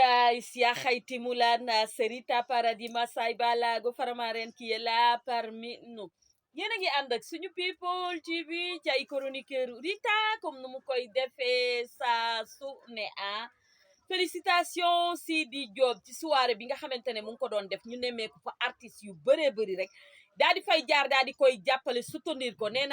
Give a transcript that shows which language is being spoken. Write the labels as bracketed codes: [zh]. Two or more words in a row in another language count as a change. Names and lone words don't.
[fr] Guys, ya Haiti Moulana, Serita Paradis Masai Balago Faramaren qui est là parmi nous. [wo] Yéen a ngi ànd ak suñu people TV ci ay chroniqueur Rita comme nu mu koy defee saa su ne félicitations Sidi Diop ci soirée bi nga xamante ne mu ngi ko doon def ñu nemmeeku fa artistes yu bëree bëri rek daal di fay jaar daal di koy jàppale soutenir ko nee